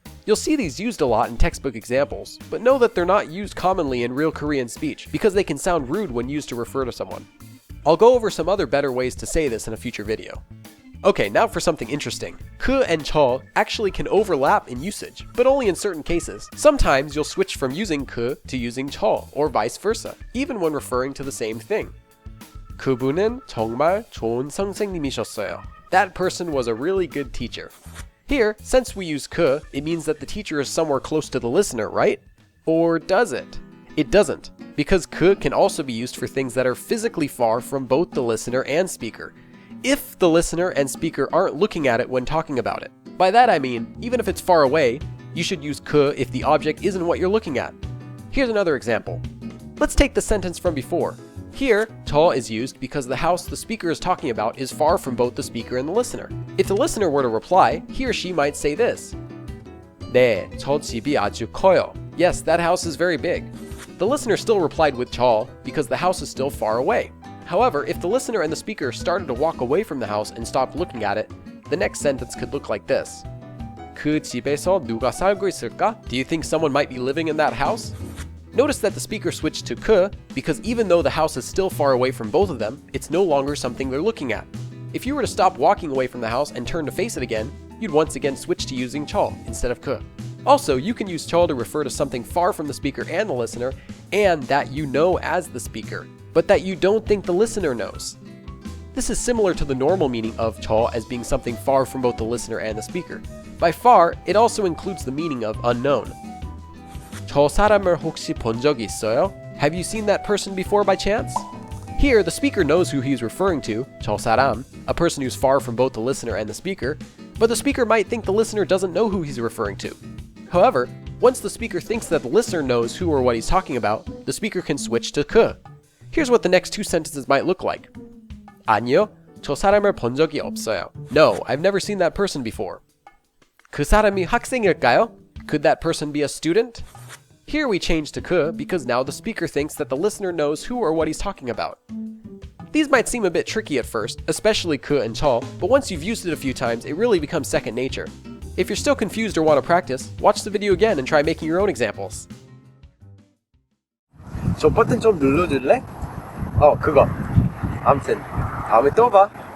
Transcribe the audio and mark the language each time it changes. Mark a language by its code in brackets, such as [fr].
[en] You'll see these used a lot in textbook examples, but know that they're not used commonly in real Korean speech because they can sound rude when used to refer to someone. I'll go over some other better ways to say this in a future video. Okay, now for something interesting. 그 and 저 actually can overlap in usage, but only in certain cases. Sometimes you'll switch from using 그 to using 저, or vice versa, even when referring to the same thing. [ko] 그분은 정말 좋은 선생님이셨어요. [en] That person was a really good teacher. Here, since we use 그, it means that the teacher is somewhere close to the listener, right? Or does it? It doesn't, because 그 can also be used for things that are physically far from both the listener and speaker, if the listener and speaker aren't looking at it when talking about it. By that I mean, even if it's far away, you should use 그 if the object isn't what you're looking at. Here's another example. Let's take the sentence from before. Here, 저 is used because the house the speaker is talking about is far from both the speaker and the listener. If the listener were to reply, he or she might say this. [ko] 네, 저 집이 아주 커요. [en] Yes, that house is very big. The listener still replied with 저 because the house is still far away. However, if the listener and the speaker started to walk away from the house and stopped looking at it, the next sentence could look like this. [ko] 그 집에서 누가 살고 있을까? [en] Do you think someone might be living in that house? Notice that the speaker switched to 그 because even though the house is still far away from both of them, it's no longer something they're looking at. If you were to stop walking away from the house and turn to face it again, you'd once again switch to using 저 instead of 그. Also, you can use 저 to refer to something far from the speaker and the listener, and that you know as the speaker, but that you don't think the listener knows. This is similar to the normal meaning of 저 as being something far from both the listener and the speaker. By far, it also includes the meaning of unknown. [ko] 저 사람을 혹시 본 적이 있어요? [en] Have you seen that person before by chance? Here, the speaker knows who he's referring to, 저 사람, a person who's far from both the listener and the speaker, but the speaker might think the listener doesn't know who he's referring to. However, once the speaker thinks that the listener knows who or what he's talking about, the speaker can switch to 그. Here's what the next two sentences might look like. [ko] 아니요, 저 사람을 본 적이 없어요. [en] No, I've never seen that person before. [ko] 그 사람이 학생일까요? [en] Could that person be a student? Here we change to 그 because now the speaker thinks that the listener knows who or what he's talking about. These might seem a bit tricky at first, especially 그 and 저, but once you've used it a few times, it really becomes second nature. If you're still confused or want to practice, watch the video again and try making your own examples. [ko] 저 버튼 좀 눌러줄래? 그거. 아무튼 다음에 또 봐.